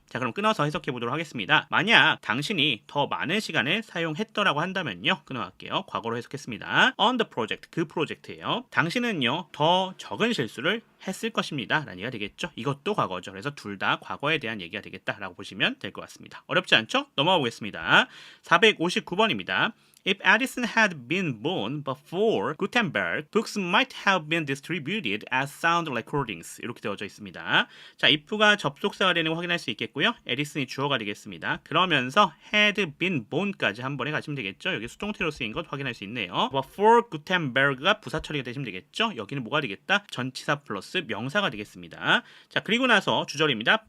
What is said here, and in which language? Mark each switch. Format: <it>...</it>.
<ko>자, 그럼 끊어서 해석해 보도록 하겠습니다. 만약 당신이 더 많은 시간을 사용했더라고 한다면요. 끊어갈게요. 과거로 해석했습니다.</ko> <en>On the</en> <ko>project, 그 프로젝트예요. 당신은요 더 적은 실수를 했을 것입니다 라는 얘기가 되겠죠. 이것도 과거죠. 그래서 둘 다 과거에 대한 얘기가 되겠다라고 보시면 될 것 같습니다. 어렵지 않죠? 넘어가 보겠습니다. 459번입니다.</ko> <en>If Edison had been born before Gutenberg, books might have been distributed as sound recordings.</en> <ko>이렇게 되어져 있습니다. 자, if가 접속사가 되는 거 확인할 수 있겠고요. 에디슨이 주어가 되겠습니다. 그러면서</ko> <en>had been born</en> <ko>까지 한 번에 가시면 되겠죠. 여기 수동태로 쓰인 것 확인할 수 있네요.</ko> <en>before Gutenberg</en> <ko>가 부사 처리가 되시면 되겠죠. 여기는 뭐가 되겠다? 전치사 플러스 명사가 되겠습니다. 자, 그리고 나서 주절입니다.</ko>